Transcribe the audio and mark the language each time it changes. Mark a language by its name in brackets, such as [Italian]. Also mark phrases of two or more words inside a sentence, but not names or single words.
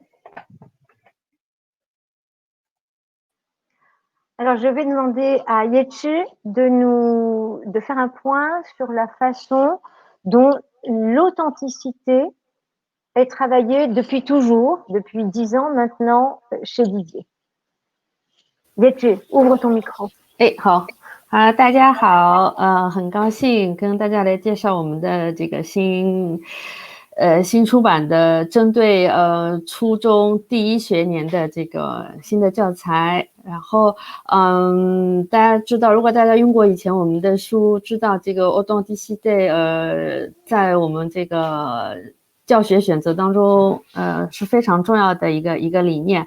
[French] Alors, je vais demander à Yechi de faire un point sur la façon dont l'authenticité est travaillée depuis toujours, depuis 10 ans maintenant, chez Didier. Yechi, ouvre ton micro. [Chinese] 好。大家好，很高兴跟大家来介绍我们的这个新出版的针对初中第1学年的这个新的教材。然后大家知道，如果大家用过以前我们的书，知道这个 authenticité在我们这个教学选择当中是非常重要的一个理念。